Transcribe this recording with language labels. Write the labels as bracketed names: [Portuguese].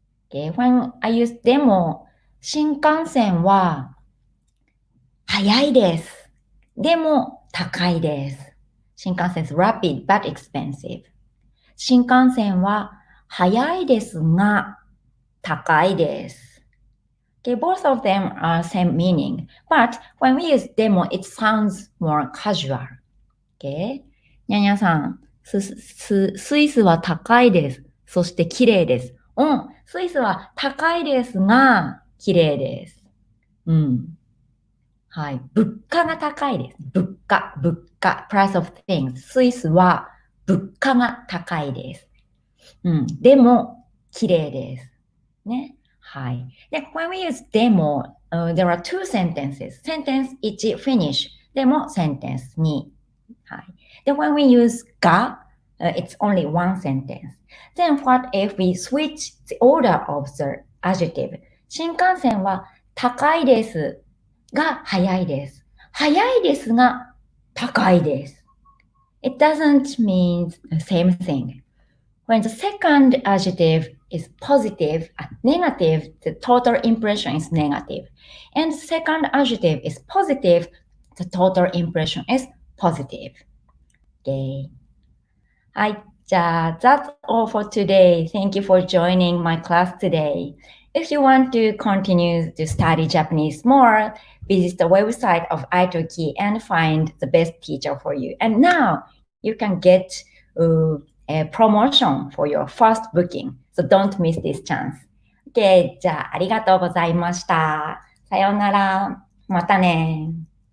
[English] Okay, when I use でも、 [Japanese] 新幹線は速いです。でも高いです。 [English] 新幹線 is rapid but expensive. [Japanese] 新幹線は速いですが高いです。 [English] Okay, both of them are same meaning. But when we use でも、it sounds more casual. Okay? [Japanese] にゃにゃさん、スイスは高いです。そして綺麗です。スイスは高いですが、綺麗です。うん。はい。物価が高いです。物価。 [English] price of things。 [Japanese] スイスは物価が高いです。うん。でも、綺麗です。ね。はい。で、 [English] when we use でも、there are two sentences. sentence 1 finish. でも sentence 2。 [Japanese] はい。で、 [English] when we use が、it's only one sentence. Then what if we switch the order of the adjective? [Japanese] 新幹線は高いですが早いです。早いですが高いです。 [English] It doesn't mean the same thing. When the second adjective is positive, negative, the total impression is negative. And the second adjective is positive, the total impression is positive. Okay. [Japanese] はい。じゃあ、 [English] that's all for today. Thank you for joining my class today. If you want to continue to study Japanese more, visit the website of italki and find the best teacher for you. And now you can get a promotion for your first booking. So don't miss this chance. Okay. [Japanese] じゃあ、ありがとうございました。さようなら。またね。